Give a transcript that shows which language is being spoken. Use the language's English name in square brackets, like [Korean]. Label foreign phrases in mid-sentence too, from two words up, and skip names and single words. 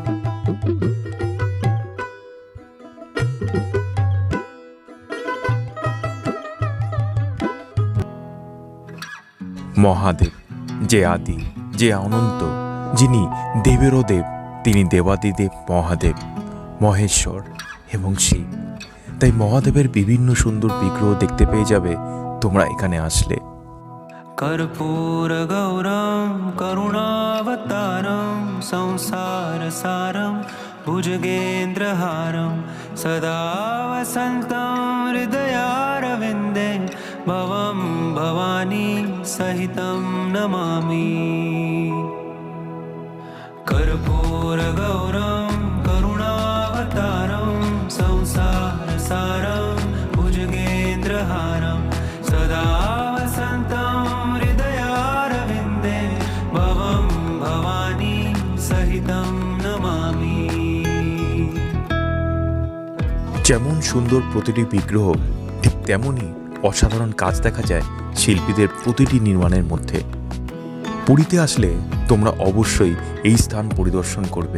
[Bangla] মহাদেব যে আদি, যে অনন্ত, যিনি দেবেরও দেব, তিনি দেবাদিদেব মহাদেব, মহেশ্বর এবং শিব। তাই মহাদেবের বিভিন্ন সুন্দর বিগ্রহ দেখতে পেয়ে যাবে তোমরা এখানে আসলে। [Sanskrit] कर्पूर गौरम करुणावतारम संसार सारम भुजगेन्द्रहारम सदा वसन्तं हृदयारविन्दे भवं भवानी सहितं नमामि। कर्पूर गौरम करुणावतारम संसार सारम भुजगेन्द्रहारम सदा वसन्तं हृदयारविन्दे भवं भवानी सहितं नमामि। [Bangla] যেমন সুন্দর প্রতিটি বিগ্রহ, ঠিক তেমনই অসাধারণ কাজ দেখা যায় শিল্পীদের প্রতিটি নির্মাণের মধ্যে। পুরীতে আসলে তোমরা অবশ্যই এই স্থান পরিদর্শন করবে।